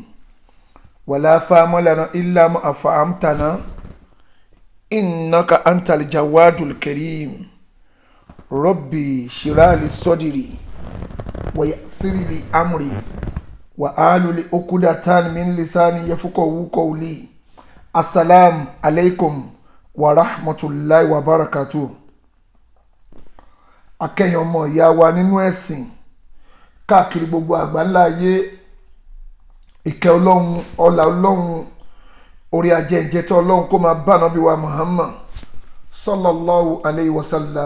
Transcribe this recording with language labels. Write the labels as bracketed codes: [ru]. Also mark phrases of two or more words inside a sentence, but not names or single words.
[ar] ولا فهم لنا إلا ما أفهمتنا إنك أنت الجواد الكريم. ربي اشرح لي صدري ويسر لي أمري وأحلل عقدة من لساني يفقهوا قولي. السلام عليكم ورحمة الله وبركاته. [yo] akẹ́yìn ọmọ ìyá wa nínú ẹ̀sìn káàkiri gbogbo àgbáńlá ayé, ìkẹ́ ọlọ́run ọlá ọlọ́run orí ajẹ́jẹ́ tí ọlọ́run kó máa bá Ànábì wa Muhammad [ar] صلى الله عليه وسلم.